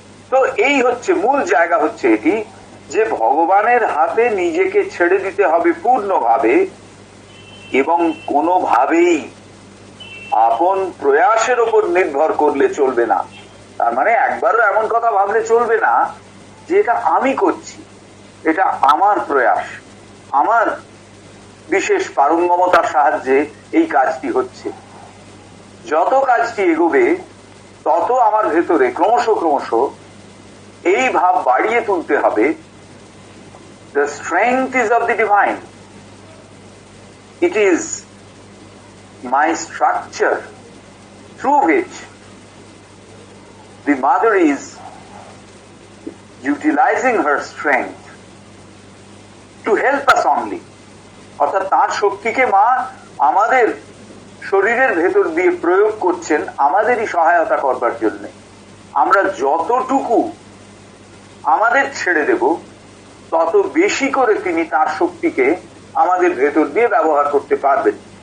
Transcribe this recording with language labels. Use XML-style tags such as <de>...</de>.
<bn>তো এই হচ্ছে মূল জায়গা, হচ্ছে এটি যে ভগবানের হাতে নিজেকে ছেড়ে দিতে হবে পূর্ণভাবে, এবং কোনোভাবেই আপন প্রয়াসের উপর নির্ভর করলে চলবে না। তার মানে একবারও এমন কথা ভাবলে চলবে না যে এটা আমি করছি, এটা আমার প্রয়াস, আমার বিশেষ পারঙ্গমতার সাহায্যে এই কাজটি হচ্ছে। যত কাজটি এগোবে তত আমার ভেতরে ক্রমশ এই ভাব বাড়িয়ে তুলতে হবে,</bn> <en>the strength is of the divine, it is my structure through which the mother is utilizing her strength to help us only.</en> <bn>অর্থাৎ তার শক্তিকে মা আমাদের শরীরের ভেতর দিয়ে প্রয়োগ করছেন আমাদেরই সহায়তা করবার জন্য। আমরা যতটুকু আমাদের ছেড়ে দেব, তত বেশি করে তিনি তার শক্তিকে আমাদের ভেতর দিয়ে ব্যবহার করতে পারবেন।</bn>